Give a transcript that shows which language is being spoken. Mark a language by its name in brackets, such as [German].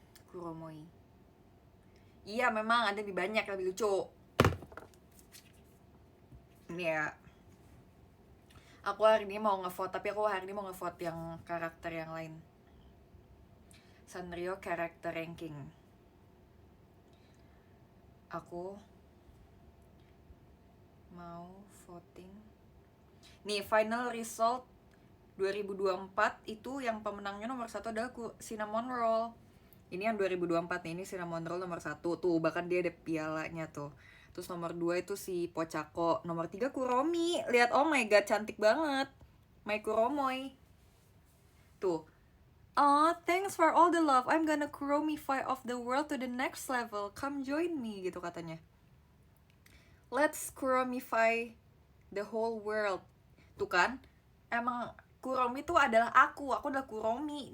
[Indonesian] Kuromoi. Iya memang ada lebih banyak, lebih lucu. Ini ya, aku hari ini mau ngevote, tapi aku hari ini mau ngevote yang karakter yang lain. [English] Sanrio character ranking. [Indonesian] Aku mau voting. Nih final result 2024 itu yang pemenangnya nomor 1 adalah Cinnamon Roll. Ini yang 2024 nih, ini Cinnamon Roll nomor 1 tuh, bahkan dia ada pialanya tuh. Terus nomor 2 itu si Pochako, nomor 3 Kuromi. Lihat, [English] oh my god, [Indonesian] cantik banget. My Kuromoy. Tuh. [English] Oh, thanks for all the love. I'm gonna Kuromify of the world to the next level. Come join me, [Indonesian] gitu katanya. [English] Let's Kuromify the whole world. [Indonesian] Tuh kan, emang Kuromi tuh adalah aku adalah Kuromi.